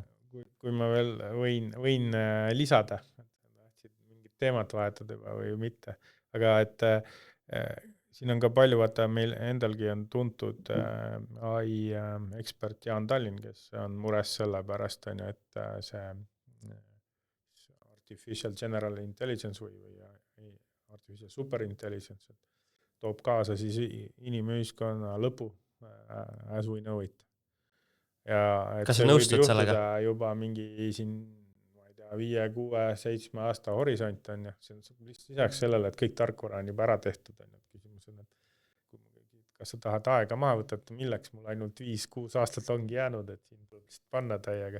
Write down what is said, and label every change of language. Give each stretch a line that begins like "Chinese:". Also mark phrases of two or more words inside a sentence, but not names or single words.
Estonian: Kui ma veel võin lisada, mingit teemat vahetada juba või mitte, aga et siin on ka palju, vaata meil endalgi on tuntud AI ekspert Jaan Tallinn, kes on mures selle pärast, et see
English: artificial general intelligence
Estonian: või
English: artificial superintelligence
Estonian: toob kaasa siis inimühiskonna lõpu
English: as we know it.
Estonian: Ja et kas see sa võib nõustud sellega? juhtuda juba mingi siin, ma ei tea, 5, 6, 7 aasta horisont on, see on lisaks sellele, et kõik tarkvara on juba ära tehtud, on küsimus on, et kas sa tahad aega maha võtta, et milleks mul ainult 5-6 aastat ongi jäänud, et siin tuleb lihtsalt panna täiega.